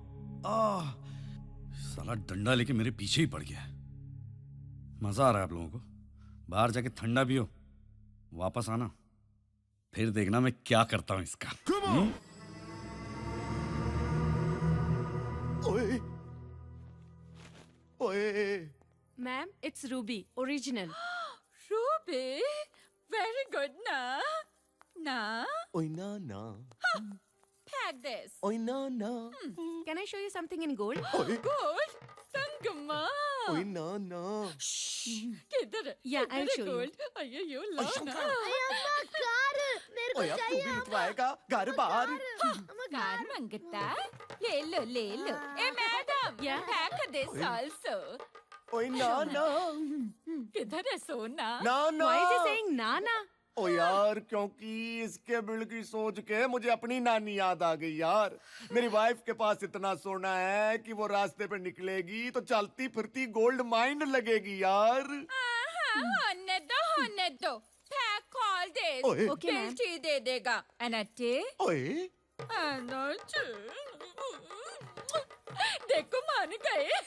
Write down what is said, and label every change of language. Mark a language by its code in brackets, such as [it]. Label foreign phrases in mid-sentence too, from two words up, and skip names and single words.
[hi] साला डंडा लेके मेरे पीछे ही पड़ गया। मजा आ रहा है आप लोगों को? बाहर जाके ठंडा पियो, वापस आना, फिर देखना मैं क्या करता हूं इसका। ओए ओए [en] Ma'am, it's Ruby, original. Ruby, very good na. Na, ओए ना ना pack this. ओए ना ना Can I show you something in gold? ओए Gold, Sangama. ओए ना ना [hi] किधर है? [en] Yeah, [hi] किधर [en] I'll [hi] है [en] show you. gold? अयो ला ना। [hi] ओए अब तू भी बिठवाएगा घर बाहर। कार मंगता? ले लो ले लो। ए मैडम, [en] Yeah? pack this also. ओए ना ना [hi] किधर है सोना? ना ना [en] Why is he saying Nana? [hi] ओ यार, क्योंकि इसके बिल की सोच के मुझे अपनी नानी याद आ गई यार। मेरी वाइफ के पास इतना सोना है कि वो रास्ते पे निकलेगी तो चलती फिरती [en] gold mine [hi] लगेगी यार। होने दो। [en] Pack all this. ओए Okay, बिल ma'am. [hi] ची दे देगा। अनटे? ओए अनटे? देखो मान गए।